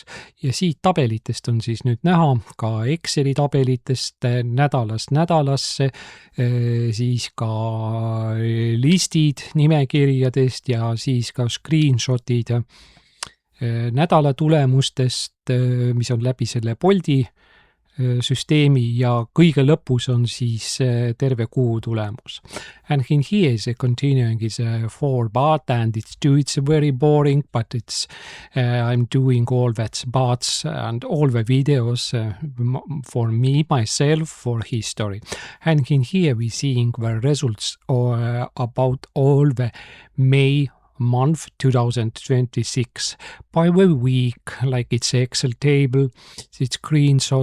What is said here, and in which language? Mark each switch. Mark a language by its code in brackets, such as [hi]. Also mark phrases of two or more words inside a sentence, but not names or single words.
[et] Ja siit tabelitest on siis nüüd näha ka Exceli tabelitest nädalast nädalasse, siis ka listid nimekirjadest ja siis ka screenshotid nädala tulemustest, mis on läbi selle Bolti süsteemi ja kõige lõpus on siis terve kuu tulemus. [en] And in here is continuing is 4 but and it's very boring, but I'm doing all that buts and all the videos for me, myself, for history. And in here we seeing the results about all the May month 2026 by the week, like it's Excel table, it's screenshot.